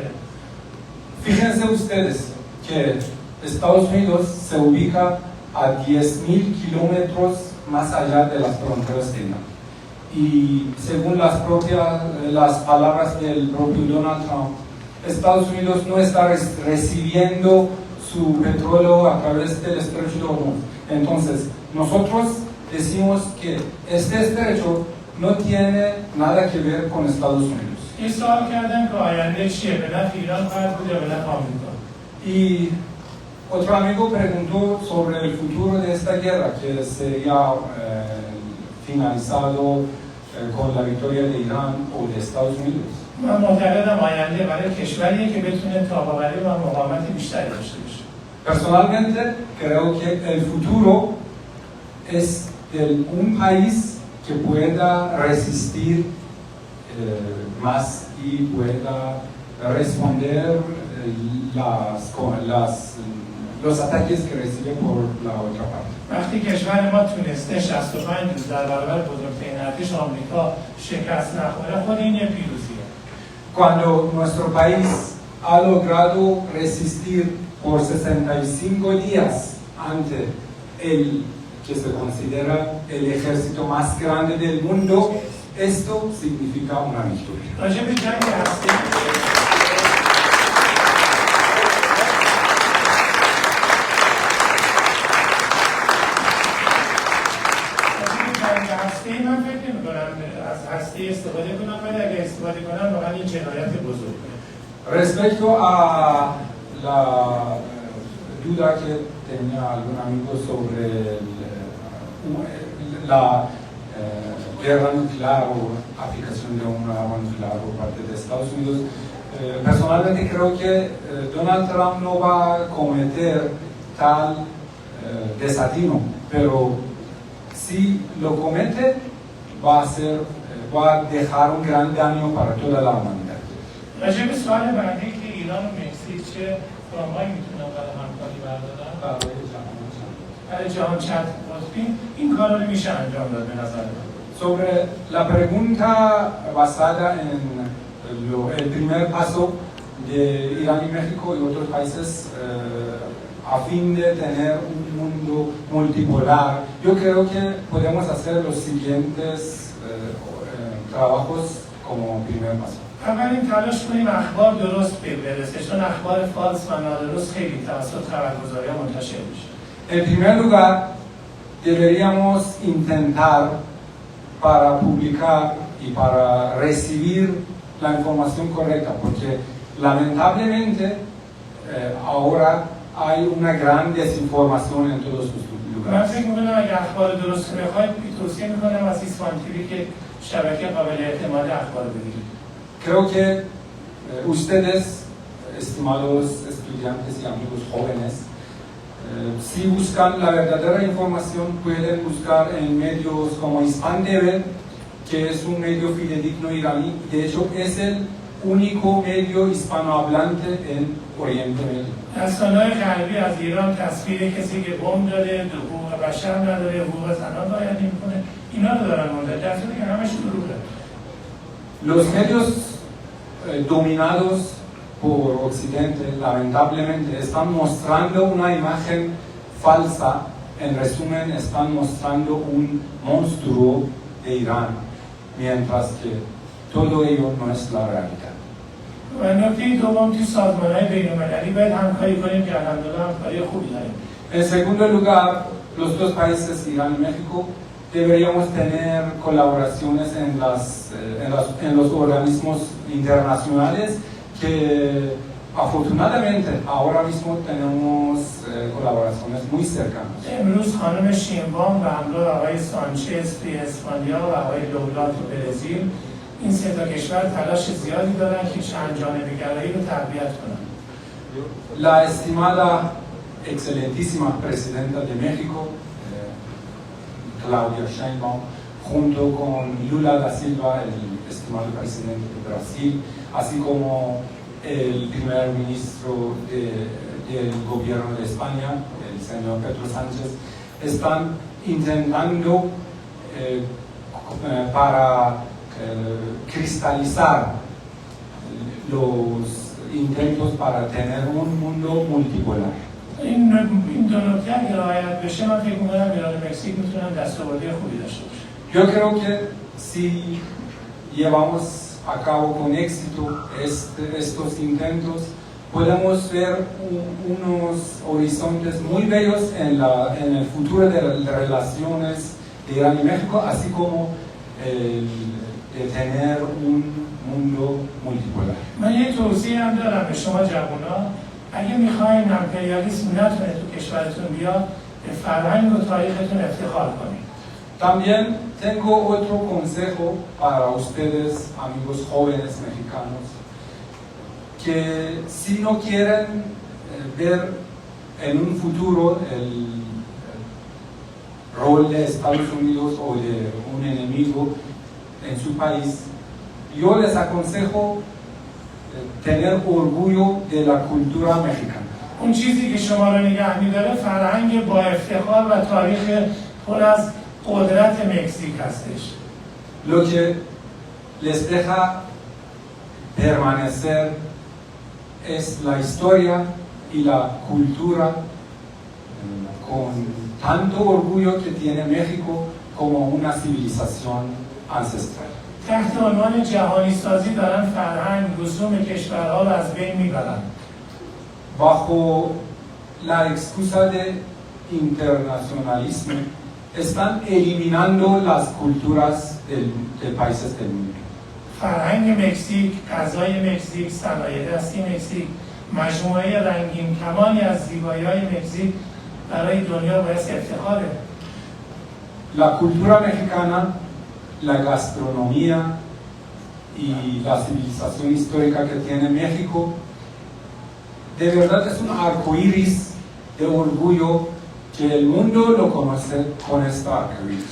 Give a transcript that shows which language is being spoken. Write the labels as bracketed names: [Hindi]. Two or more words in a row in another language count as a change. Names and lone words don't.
[Spanish] Fíjense ustedes que Estados Unidos se ubica a 10,000 kilómetros más allá de las fronteras de Irán. Y según las palabras del propio Donald Trump, Estados Unidos no está recibiendo su petróleo a través del estrecho de Hormuz. Entonces, nosotros decimos que este estrecho no tiene nada que ver con Estados Unidos. [Persian] این سوال کردن که آینده چیه؟ به نفع ایران خواهد بود یا به نفع آمریکا؟ [Spanish] Y otro amigo preguntó sobre el futuro de esta guerra que sería finalizado con la victoria de Irán o de Estados Unidos. [Persian] من معتقدم آینده برای کشوریه که بتونه تاب‌آوری و مقاومت بیشتری داشته باشه. [Spanish] Personalmente creo que el futuro es de un país que pueda resistir más y pueda responder los ataques que recibe por la otra parte. [Persian] وقتی کشور ما تونسته 65 روز در برابر بزرگترین ارتش آمریکا شکست نخوره، خود این یه پیروزیه. [Spanish] Cuando nuestro país ha logrado resistir por 65 días ante el que se considera el ejército más grande del mundo, esto significa una victoria. [Persian] راجع به جنگ هسته‌ای من فکر نمی‌کنم از هسته استفاده کنم، ولی اگه استفاده کنم واقعا این جنایت بزرگه. [Spanish] Respecto a la duda que tenía algún amigo sobre la guerra nuclear o aplicación de una arma nuclear por parte de Estados Unidos, personalmente creo que Donald Trump no va a cometer tal desatino, pero si lo comete va a dejar un gran daño para toda la humanidad. [Persian] راجع به سوال بعدی که ایران و مکزیک چه فرمایی میتونن برای همکاری بردارن برای جهان چند قطبی این کار رو میشه انجام داد به نظر من. [Spanish] Sobre la pregunta basada en el primer paso de Irán y México y otros países a fin de tener un mundo multipolar, yo creo que podemos hacer los siguientes trabajos como primer paso. [Persian] اولین تلاش کنیم اخبار درست برسه، چون اخبار فالس و نادرست خیلی توسط خبرگزاری‌ها منتشر میشه. [Spanish] En primer lugar, deberíamos intentar para publicar y para recibir la información correcta, porque lamentablemente ahora hay una gran desinformación en todos los [Persian] من [Spanish] lugares. [Persian] فکر می‌کنم اگه اخبار درست بخواید توصیه می‌کنم از ایسوان تیوی که شبکه قابل اعتماد اخبار بگیرید. [Spanish] Creo que ustedes, estimados estudiantes y amigos jóvenes, si buscan la verdadera información, pueden buscar en medios como Hispan TV, que es un medio fidedigno iraní. De hecho, es el único medio hispanohablante en Oriente Medio. [Persian] رسانه‌های غربی از ایران تصویر کسی که بمب داره، حقوق بشر نداره، حقوق زنان رعایت نمی‌کنه، اینا رو دارن منتشر، در صورتی که همش دروغه. [Spanish] Los medios dominados por Occidente, lamentablemente, están mostrando una imagen falsa. En resumen, están mostrando un monstruo de Irán, mientras que todo ello no es la realidad. [Persian] و نکته دوم توی سازمان‌های بین‌المللی باید همکاری کنیم که الحمدلله همکاری خوبی داریم. [Spanish] En segundo lugar, los dos países, Irán y México, deberíamos tener colaboraciones en los organismos internacionales que afortunadamente ahora mismo tenemos colaboraciones muy cercanas. [Persian] امروز خانم شینبام به همراه آقای سانچز توی اسپانیا و آقای لولا تو برزیل، این سه تا کشور تلاش زیادی دارن که چند جانبه‌گرایی رو تقویت کنن. [Spanish] La estimada, excelentísima presidenta de México, Claudia Sheinbaum, junto con Lula da Silva, el estimado presidente de Brasil, así como el primer ministro del gobierno de España, el señor Pedro Sánchez, están intentando para cristalizar los intentos para tener un mundo multipolar. [Persian] این دو نکته اگه رعایت بشه، من فکر می‌کنم ایران و مکزیک میتونن دستاوردی خوبی داشته باشن. [Spanish] Yo creo que si llevamos a cabo con éxito estos intentos, podemos ver unos horizontes muy bellos en el futuro de las relaciones de Irán y México, así como de tener un mundo multipolar. [Persian] من یه توصیه هم دارم به شما جوونا، اگه میخواین امپریالیسم نتونه تو کشورتون بیاد، به فرهنگ و تاریختون افتخار کنید. [Spanish] También tengo otro consejo para ustedes, amigos jóvenes mexicanos, que si no quieren ver en un futuro el rol de Estados Unidos o de un enemigo en su país, yo les aconsejo tener orgullo de la cultura mexicana. [Persian] اون چیزی که شما رو نگه می‌داره فرهنگ با افتخار و تاریخ پر از قدرت مکزیک هستش. [Spanish] Lo que les deja permanecer es la historia y la cultura con tanto orgullo que tiene México como una civilización ancestral. [Persian] تحت عنوان جهانی سازی دارن فرهنگ رسوم کشورها رو از بین میبرن. [Spanish] Bajo la excusa de internacionalismo, están eliminando las culturas de países del mundo. [Persian] فرهنگ مکزیک، غذای مکزیک، صنایع دستی مکزیک، مجموعه رنگین کمانی از زیبایی‌های مکزیک برای دنیا باعث افتخاره. [Spanish] La cultura mexicana, la gastronomía y la civilización histórica que tiene México, de verdad es un arco iris de orgullo que el mundo lo conoce con esta arco iris.